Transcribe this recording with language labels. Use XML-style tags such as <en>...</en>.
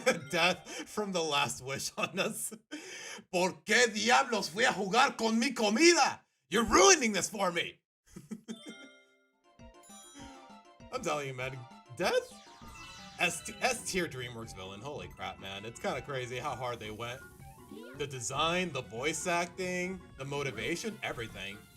<en>Death from the last wish on us.</en> <es>¿Por qué diablos fui a jugar con mi comida?</es> <en>You're ruining this for me. I'm telling you, man. Death? S-tier DreamWorks villain. Holy crap, man. It's kind of crazy how hard they went. The design, the voice acting, the motivation, everything.</en>